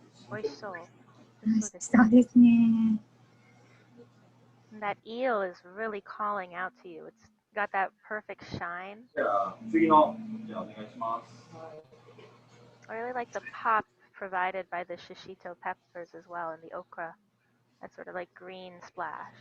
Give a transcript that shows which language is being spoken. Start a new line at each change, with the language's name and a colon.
Japanese: 美味しそう。そうですね。
English: That eel is really calling out to you. It's got that perfect shine.
Japanese: じゃあ次のじゃあお願いします。
English: I really like the pop provided by the shishito peppers as well and the okra. That sort of like green splash.